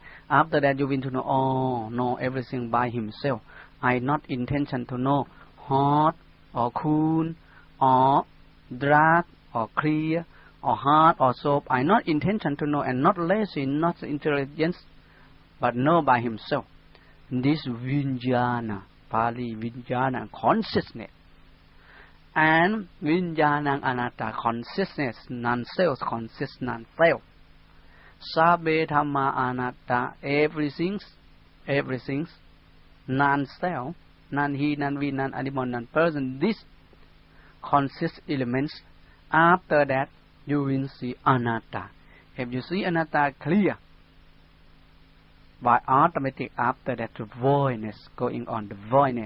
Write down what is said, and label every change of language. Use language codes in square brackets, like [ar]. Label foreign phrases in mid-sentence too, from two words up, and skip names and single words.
[en] After that you will to know everything by himself. I not intention to know hot or cool or dark or clear or hard or soft. I not intention to know and not lazy, not intelligence, but know by himself. This vijnana, Pali vijnana, consciousness. [pi] And vijnana anatta, [en] consciousness, non-self, conscious, non-self. [pi] Sabbe dhamma anatta, [en] everything, non-self, non-he, non-we, non-animal, non-person. This consists elements. After that, you will see anatta. If you see anatta clear, by automatic after that the voidness going on, the voidness.